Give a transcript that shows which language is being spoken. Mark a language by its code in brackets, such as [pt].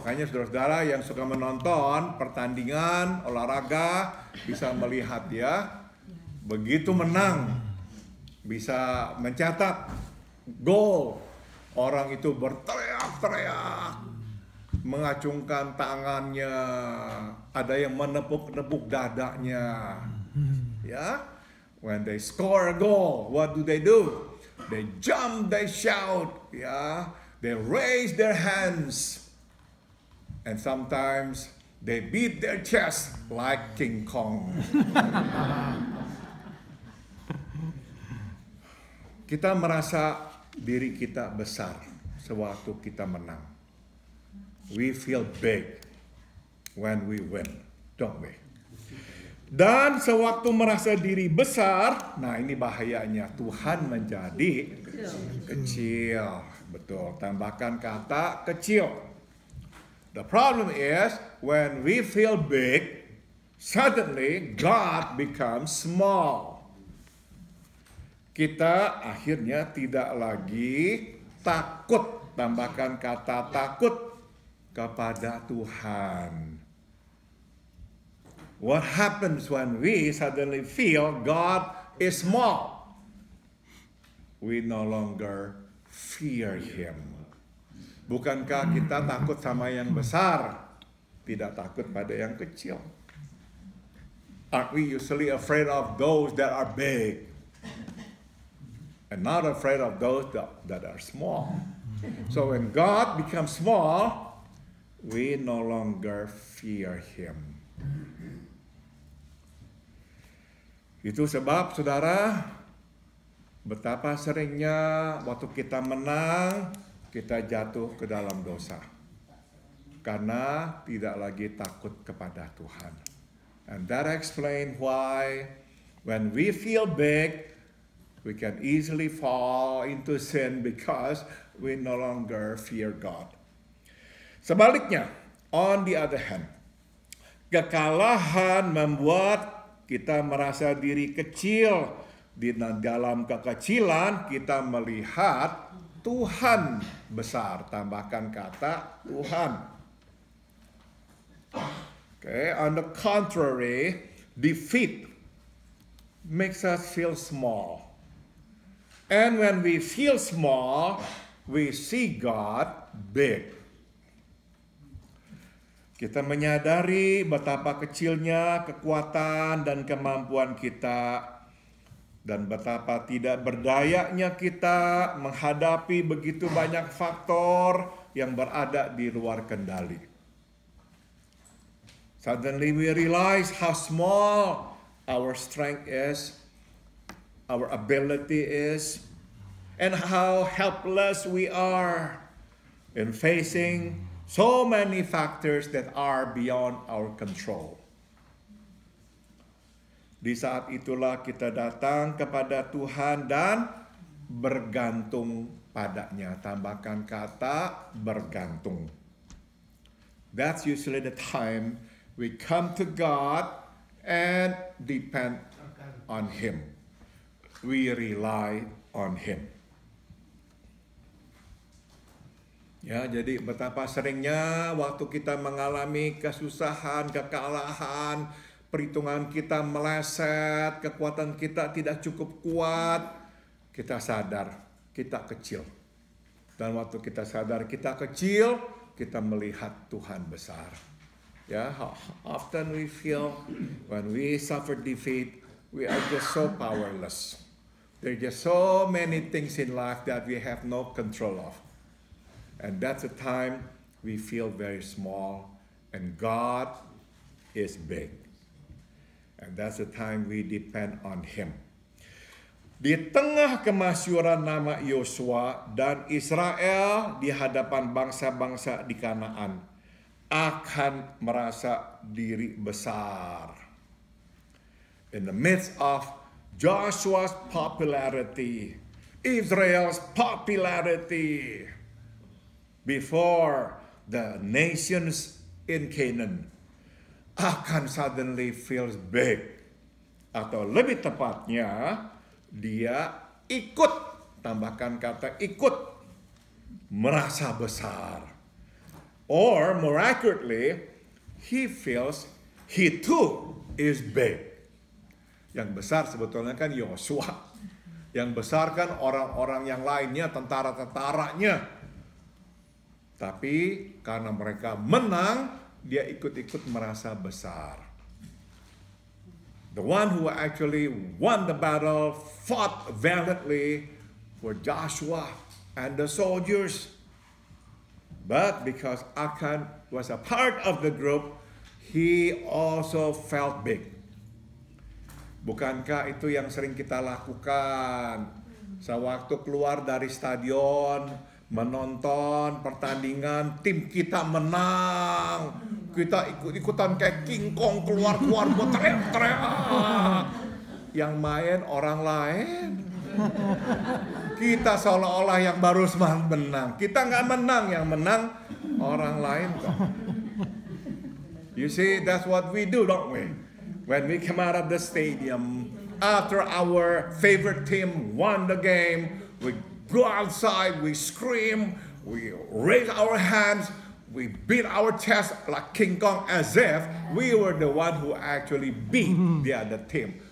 [id] Makanya saudara-saudara yang suka menonton pertandingan olahraga bisa melihat ya, begitu menang bisa mencetak gol, orang itu berteriak-teriak, mengacungkan tangannya, ada yang menepuk-nepuk dadanya. [en] Ya, when they score a goal, what do? They jump, they shout, ya, they raise their hands, and sometimes they beat their chest like King Kong. [id] Kita merasa diri kita besar sewaktu kita menang. [en] We feel big when we win, don't we? [id] Dan sewaktu merasa diri besar, nah ini bahayanya, Tuhan menjadi kecil. Betul, tambahkan kata kecil. [en] The problem is, when we feel big, suddenly God becomes small. [id] Kita akhirnya tidak lagi takut, tambahkan kata takut kepada Tuhan. [en] What happens when we suddenly feel God is small? We no longer fear Him. [id] Bukankah kita takut sama yang besar, tidak takut pada yang kecil? [en] Aren't we usually afraid of those that are big and not afraid of those that are small? So when God becomes small, we no longer fear Him. [id] Itu sebab saudara, betapa seringnya waktu kita menang, kita jatuh ke dalam dosa. Karena tidak lagi takut kepada Tuhan. [en] And that explains why when we feel big, we can easily fall into sin because we no longer fear God. [id] Sebaliknya, [en] on the other hand, [id] kekalahan membuat kita merasa diri kecil. Di dalam kekecilan kita melihat Tuhan besar. Tambahkan kata Tuhan. [en] Okay, on the contrary, defeat makes us feel small. And when we feel small, we see God big. [id] Kita menyadari betapa kecilnya kekuatan dan kemampuan kita, dan betapa tidak berdayanya kita menghadapi begitu banyak faktor yang berada di luar kendali. [en] Suddenly we realize how small our strength is, our ability is, and how helpless we are in facing so many factors that are beyond our control. [id] Di saat itulah kita datang kepada Tuhan dan bergantung padanya. Tambahkan kata bergantung. [en] That's usually the time we come to God and depend on Him. We rely on Him. [id] Ya, jadi betapa seringnya waktu kita mengalami kesusahan, kekalahan, perhitungan kita meleset, kekuatan kita tidak cukup kuat, kita sadar kita kecil. Dan waktu kita sadar kita kecil, kita melihat Tuhan besar. [en] Ya, how often we feel when we suffer defeat, we are just so powerless. There are just so many things in life that we have no control of. And that's the time we feel very small and God is big. And that's the time we depend on Him. [id] Di tengah kemasyhuran nama Yosua dan Israel di hadapan bangsa-bangsa di Kanaan akan merasa diri besar. [en] In the midst of Joshua's popularity, Israel's popularity, before the nations in Canaan akan suddenly feels big. [id] Atau lebih tepatnya, dia ikut, tambahkan kata ikut, merasa besar. [en] Or more accurately, he feels he too is big. [id] Yang besar sebetulnya kan Yosua. Yang besar kan orang-orang yang lainnya, tentara-tentaranya. Tapi karena mereka menang, dia ikut-ikut merasa besar. [en] The one who actually won the battle, fought valiantly, were Joshua and the soldiers. But because Achan was a part of the group, he also felt big. [id] Bukankah itu yang sering kita lakukan? Sewaktu keluar dari stadion, menonton pertandingan, tim kita menang, kita ikut-ikutan kayak King Kong keluar buat teriak-teriak. Yang main orang lain, kita seolah-olah yang baru menang. Kita nggak menang, yang menang orang lain kok. [en] You see, that's what we do, don't we? When we come out of the stadium, after our favorite team won the game, we go outside, we scream, we raise our hands, we beat our chest like King Kong as if we were the one who actually beat the other team.